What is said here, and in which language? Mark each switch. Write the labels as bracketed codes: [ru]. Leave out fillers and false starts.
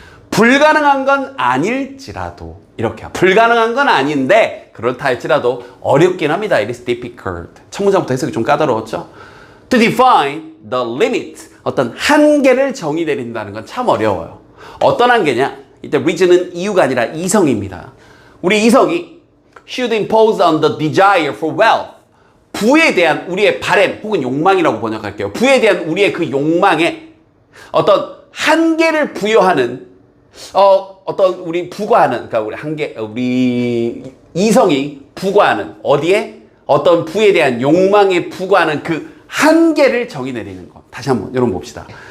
[ko] 불가능한 건 아닐지라도 이렇게 불가능한 건 아닌데 그렇다 할지라도 어렵긴 합니다. [en] It is difficult. [ko] 첫 문장부터 해석이 좀 까다로웠죠. [en] To define the limit [ko] 어떤 한계를 정의 내린다는 건 참 어려워요. 어떤 한계냐? 이때 reason은 이유가 아니라 이성입니다. 우리 이성이 [en] should impose on the desire for wealth. [ko] 부에 대한 우리의 바램 혹은 욕망이라고 번역할게요. 부에 대한 우리의 그 욕망에 어떤 한계를 부여하는 어떤 우리 부과하는 그러니까 우리 이성이 부과하는 어디에 어떤 부에 대한 욕망에 부과하는 그 한계를 정의 내리는 것. 다시 한번 여러분 봅시다.